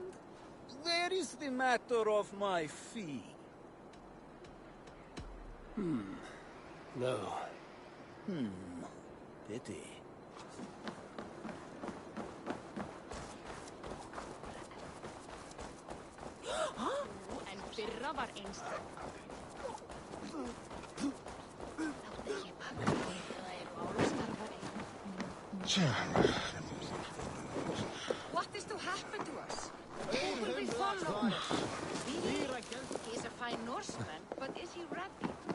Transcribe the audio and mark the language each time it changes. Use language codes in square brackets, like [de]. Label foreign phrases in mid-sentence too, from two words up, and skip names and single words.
[en] Where is the matter of my fee? No. Pity. [is] En fyrra var einstök. [en] What is to happen to us? Who will we follow? He's a fine Norseman, but is he ready?